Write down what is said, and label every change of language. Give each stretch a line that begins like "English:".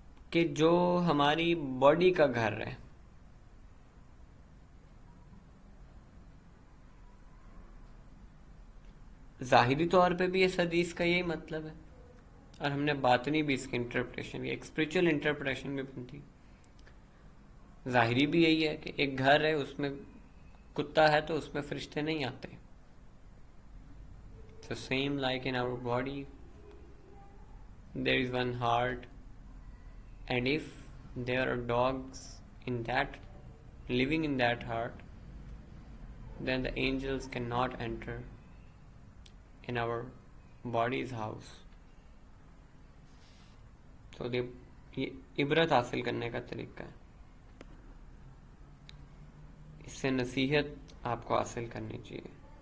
Urdu: کہ جو ہماری باڈی کا گھر ہے، ظاہری طور پہ بھی اس حدیث کا یہی مطلب ہے، اور ہم نے باطنی بھی اس کی انٹرپریشن، ایک اسپریچول انٹرپریشن بھی بنتی. ظاہری بھی یہی ہے کہ ایک گھر ہے، اس میں کتا ہے تو اس میں فرشتے نہیں آتے.
English: So same like in our body there is one heart, and if there are dogs in that, living in that heart, then the angels cannot enter in our body's house.
Urdu: So یہ عبرت حاصل کرنے کا طریقہ ہے. اس سے نصیحت آپ کو حاصل کرنی چاہیے.